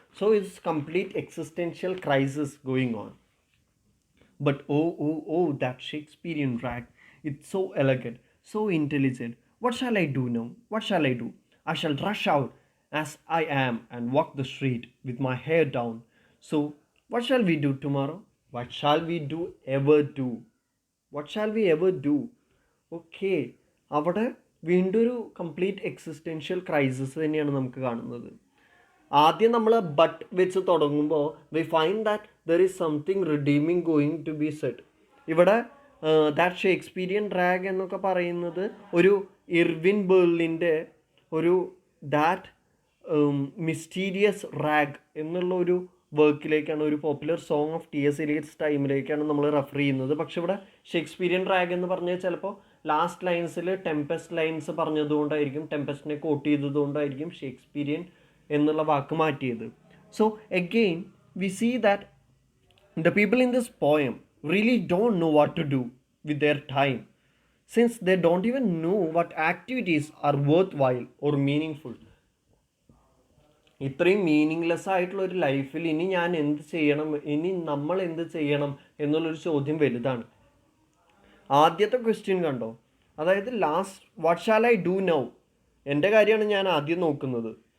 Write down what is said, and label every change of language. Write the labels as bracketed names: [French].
[English] So it's complete existential crisis going on. But that Shakespearean rag, it's so elegant, so intelligent. What shall I do now? What shall I do? I shall rush out as I am and walk the street with my hair down. So, what shall we do tomorrow? What shall we do ever do? What shall we ever do? [Malayalam] Okay, അവിടെ വീണ്ടും ഒരു complete existential crisis തന്നെയാണ് നമുക്ക് കാണുന്നത്. ആദ്യം നമ്മൾ but വെച്ച് തുടങ്ങുമ്പോൾ [English] We find that there is something redeeming going to be set. [Malayalam] ഇവിടെ ദാറ്റ് ഷേക്സ്പീരിയൻ ഡ്രാഗ് എന്നൊക്കെ പറയുന്നത് ഒരു ഇർവിൻ ബേർലിൻ്റെ ഒരു ദാറ്റ് മിസ്റ്റീരിയസ് റാഗ് എന്നുള്ള ഒരു വർക്കിലേക്കാണ്, ഒരു popular song of T S Elliot's ടൈമിലേക്കാണ് നമ്മൾ റെഫർ ചെയ്യുന്നത്. പക്ഷെ ഇവിടെ ഷേക്സ്പീരിയൻ റാഗ് എന്ന് പറഞ്ഞാൽ ചിലപ്പോൾ last ലൈൻസിൽ Tempest lines പറഞ്ഞതുകൊണ്ടായിരിക്കും, ടെമ്പസ്റ്റിനെ coat ചെയ്തതുകൊണ്ടായിരിക്കും Shakespearean എന്നുള്ള വാക്ക് മാറ്റിയത്. So again we see that [English] the people in this poem really don't know what to do with their time, since they don't even know what activities are worthwhile or meaningful. [Malayalam] ഇത്രയും meaningless ആയിട്ടുള്ള ഒരു ലൈഫിൽ ഇനി ഞാൻ എന്ത് ചെയ്യണം, ഇനി നമ്മൾ എന്ത് ചെയ്യണം എന്നുള്ളൊരു ചോദ്യം വലുതാണ്. ആദ്യത്തെ ക്വസ്റ്റ്യൻ കണ്ടോ, അതായത് last [English] what shall I do now, [Malayalam] എൻ്റെ കാര്യമാണ് ഞാൻ ആദ്യം നോക്കുന്നത്.